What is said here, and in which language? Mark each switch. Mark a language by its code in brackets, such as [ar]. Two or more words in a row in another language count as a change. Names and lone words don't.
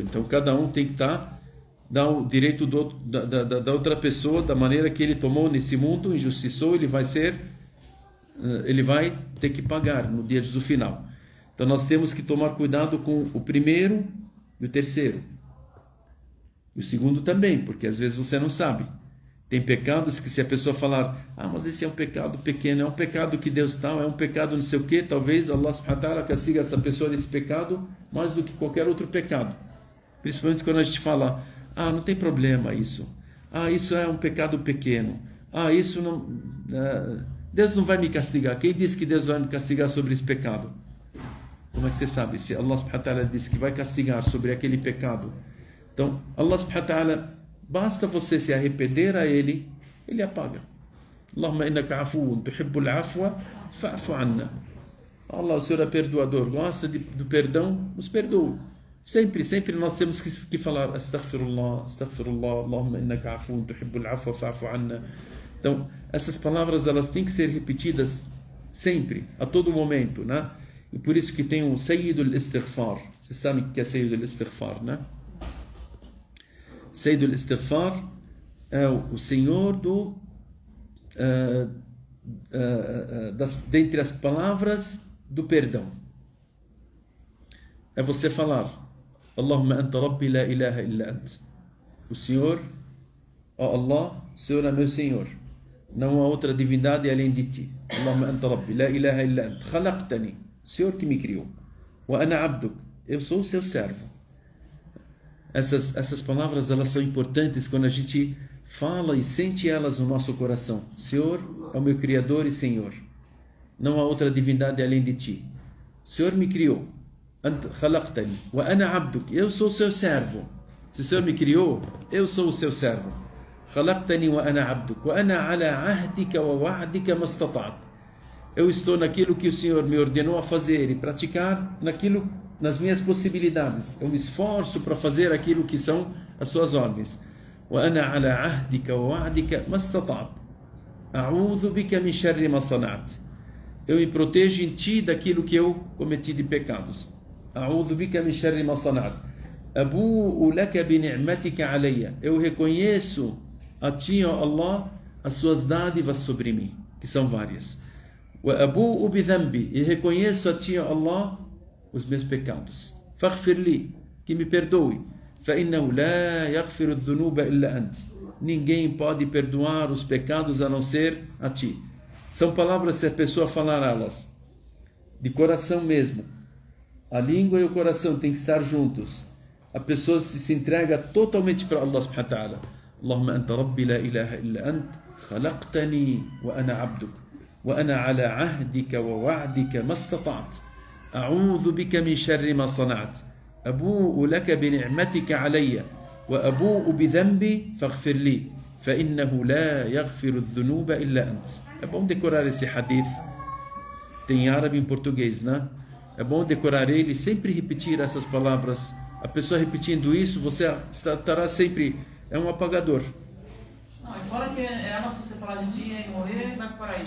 [pt] Então cada um tem que dar o direito da outra pessoa da maneira que ele tomou nesse mundo, injustiçou, ele vai ter que pagar no dia do final. Então nós temos que tomar cuidado com o primeiro e o terceiro. E o segundo também, porque às vezes você não sabe. Tem pecados que se a pessoa falar: mas esse é um pecado pequeno, é um pecado que Deus tal, é um pecado não sei o que, talvez [ar] الله سبحانه وتعالى [pt] castiga essa pessoa nesse pecado mais do que qualquer outro pecado. Principalmente quando a gente fala: não tem problema isso. Isso é um pecado pequeno. Isso não... Deus não vai me castigar. Quem disse que Deus vai me castigar sobre esse pecado? Como é que você sabe? Se [ar] الله سبحانه وتعالى [pt] disse que vai castigar sobre aquele pecado, então [ar] الله سبحانه وتعالى, [pt] basta você se arrepender a ele apaga. [ar] اللهم إنك عفو تحب العفو فاعف عنا. [pt] Allah, o Senhor é perdoador, gosta do perdão, nos perdoe. Sempre nós temos que falar: [ar] أستغفر الله، أستغفر الله، اللهم إنك عفو تحب العفو فاعف عنا. [pt] Então, essas palavras elas têm que ser repetidas sempre, a todo momento, né? E por isso que tem o [ar] سيد الاستغفار. [pt] Vocês sabem o que é [ar] سيد الاستغفار, [pt] né? [ar] سيد الاستغفار [pt] é o Senhor dentre as palavras do perdão. É você falar: [ar] اللهم أنت ربي لا إله إلا أنت. [pt] O Senhor, Allah, o Senhor é meu Senhor. Não há outra divindade além de ti. [ar] اللهم أنت ربي لا إله إلا أنت. Khalaqtani. [pt] O Senhor que me criou. [ar] وأنا عبدك. [pt] Eu sou o seu servo. Essas palavras elas são importantes quando a gente fala e sente elas no nosso coração. Senhor é o meu Criador e Senhor. Não há outra divindade além de ti. Senhor me criou. [ar] أنت خلقتني وأنا عبدك. [pt] Eu sou o seu servo. Se o Senhor me criou, eu sou o seu servo. [ar] خلقتني وأنا عبدك وأنا على عهدك ووعدك ما استطعت. [pt] Eu estou naquilo que o Senhor me ordenou a fazer e praticar nas minhas possibilidades. Eu me esforço para fazer aquilo que são as suas ordens. [ar] وأنا على عهدك ووعدك ما استطعت. أعوذ بك من شر ما صنعت. [pt] Eu me protejo em ti daquilo que eu cometi de pecados. [ar] أعوذ بك من شر ما صنعت. أبوء لك بنعمتك علي. [pt] Eu reconheço a ti, ó Allah, as suas dádivas sobre mim, que são várias. [ar] وأبوء بذنبي. [pt] E reconheço a ti, ó Allah, os meus pecados. [ar] فاغفر لي. [pt] Que me perdoe. [ar] فإنه لا يغفر الذنوب إلا أنت. [pt] Ninguém pode perdoar os pecados a não ser a ti. São palavras, se a pessoa falar elas de coração mesmo, a língua e o coração têm que estar juntos. A pessoa se entrega totalmente para [ar] الله سبحانه وتعالى. اللهم أنت ربي لا إله إلا أنت، خلقتني وأنا عبدك، وأنا على عهدك ووعدك ما استطعت. أعوذ بك من شر ما صنعت. أبوء لك بنعمتك علي، وأبوء بذنبي فاغفر لي، فإنه لا يغفر الذنوب إلا أنت. [pt] É bom decorar esse hadith. Tem em árabe e em português, né? É bom decorar ele e sempre repetir essas palavras. A pessoa repetindo isso, você estará sempre... É um apagador. Não, e fora que se você falar de dia e morrer, vai para o paraíso.